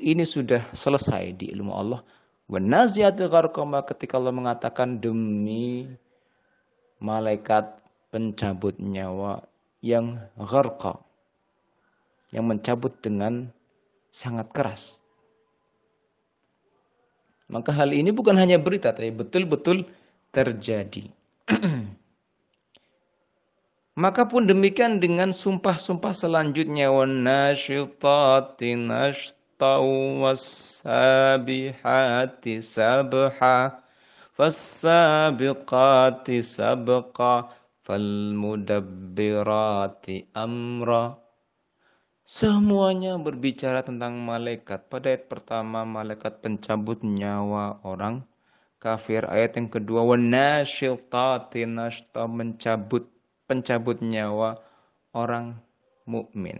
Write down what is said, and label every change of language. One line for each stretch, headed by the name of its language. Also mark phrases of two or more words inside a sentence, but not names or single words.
Indonesian: Ini sudah selesai di ilmu Allah.
Arabic: وَالنَّازِعَاتِ غَرْقًا,
Indonesian: ketika Allah mengatakan demi malaikat pencabut nyawa yang gharqa, yang mencabut dengan sangat keras. Maka hal ini bukan hanya berita, tapi betul-betul terjadi. Maka pun demikian dengan sumpah-sumpah selanjutnya,
Arabic: وَالنَّاشِطَاتِ نَشْطًا وَالسَّابِحَاتِ سَبْحًا فَالسَّابِقَاتِ سَبْقًا فَالْمُدَبِّرَاتِ أَمْرًا.
Indonesian: Semuanya berbicara tentang malaikat. Pada ayat pertama, malaikat pencabut nyawa orang kafir. Ayat yang kedua,
Arabic: وَالنَّاشِطَاتِ نَشْطًا,
Indonesian: pencabut nyawa orang mukmin.